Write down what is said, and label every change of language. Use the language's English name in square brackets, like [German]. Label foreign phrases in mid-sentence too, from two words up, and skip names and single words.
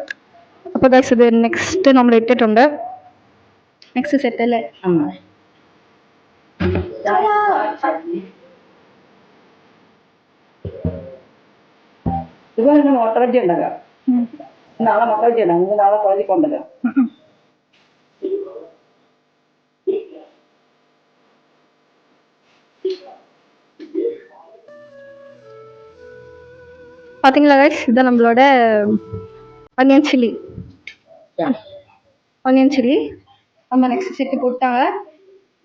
[Malayalam] അപ്പോൾ ഗൈസ് ഇത് നെക്സ്റ്റ് നമ്മൾ ഇട്ടിട്ടുണ്ട്. [English] next set [Malayalam] അല്ലേ? ഇതുപോലെ മുട്ട ബജ്ജി ഉണ്ടാക്കാം. നാളെ മുട്ട ബജ്ജി ഉണ്ടാകും. നിങ്ങൾക്ക് നാളെ കോളേജിൽ കൊണ്ടല്ലോ. [Tamil] பார்த்தீங்களா guys, இதுதான் நம்மளோட [English] onion chilli. onion chilli [Tamil] நம்ம [English] next set [Tamil] போட்டாங்க.